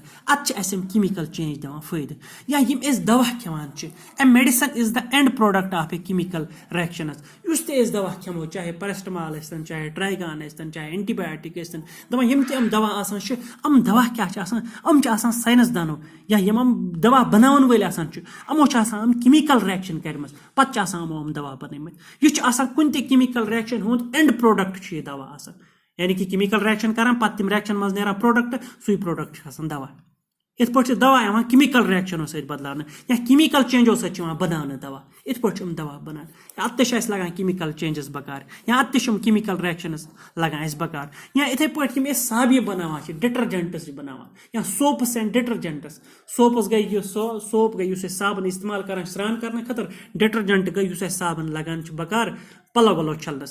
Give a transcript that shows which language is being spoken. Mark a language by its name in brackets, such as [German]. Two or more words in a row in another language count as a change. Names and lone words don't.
[Kashmiri] اَدٕ چھِ اَسہِ یِم [English] chemical change [Kashmiri] دِوان فٲیدٕ یا یِم أسۍ دوا کھٮ۪وان چھِ [English] a medicine is the end product of a chemical reactions [Kashmiri] یُس تہِ أسۍ دوا کھٮ۪مو چاہے پیرسٹمال ٲسۍتن چاہے ٹرایگان ٲسۍتن چاہے اینٹی بایوٹِک ٲسۍتن دَپان یِم تہِ یِم دوا آسان چھِ یِم دوا کیاہ چھِ آسان یِم چھِ آسان ساینس دانو یا یِم دوا بناون وٲلۍ آسان چھِ یِمو چھِ آسان یِم [English] chemical reaction [Kashmiri] کٔرمٕژ پتہٕ چھِ آسان یِمو یِم دوا بنٲومٕتۍ یہِ چھُ آسان کُنہِ تہِ [English] chemical reaction [Kashmiri] ہُنٛد [English] end product [Kashmiri] چھُ یہِ دوا آسان یعنی کہِ [English] chemical reaction [Kashmiri] کران پتہٕ تِم ریکشن منٛز نیران پروڈکٹ سُے پروڈکٹ چھُ آسان دوا یِتھ پٲٹھۍ چھُ دوا یِوان [English] chemical reactions [Kashmiri] سۭتۍ بدلاونہٕ یا [English] chemical changes [Kashmiri] سۭتۍ چھُ یِوان بناونہٕ دوا یِتھ پٲٹھۍ چھِ یِم دوا بنان اَتھ تہِ چھِ اَسہِ لگان [English] chemical changes [Kashmiri] بکار یا اَتھ تہِ چھِ یِم [English] chemical reactions [Kashmiri] لگان اَسہِ بکار یا یِتھے پٲٹھۍ یِم أسۍ صابہِ بناوان چھِ ڈِٹرجنٹس چھِ بناوان یا [English] soaps and detergents [Kashmiri] سوپس گٔے یُس سوپ گٔے یُس أسۍ صابن استعمال کران چھِ سران کرنہٕ خٲطرٕ ڈِٹرجنٹ گٔے یُس اَسہِ صابن لگان چھُ بکار پلو ولو چھلنس